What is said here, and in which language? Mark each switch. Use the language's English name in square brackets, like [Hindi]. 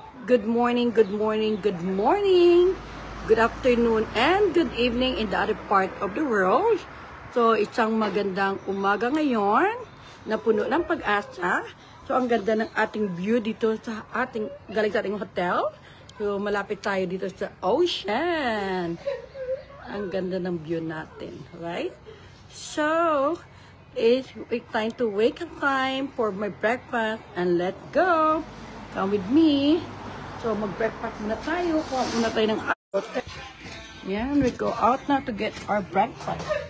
[English] Good morning, good morning, good morning. Good afternoon and good evening in the other part of the world. [Filipino] So, isang magandang umaga ngayon na puno ng pag-asa. So, ang ganda ng ating view dito sa galing sa ating hotel. So, malapit tayo dito sa ocean. Ang ganda ng view natin, right? [English] So, it's time to wake up time for my breakfast and let's go. Come with me. [Filipino] So, mag-breakfast muna tayo. Kuha muna tayo ng out. Yan, [English] we go out now to get our breakfast.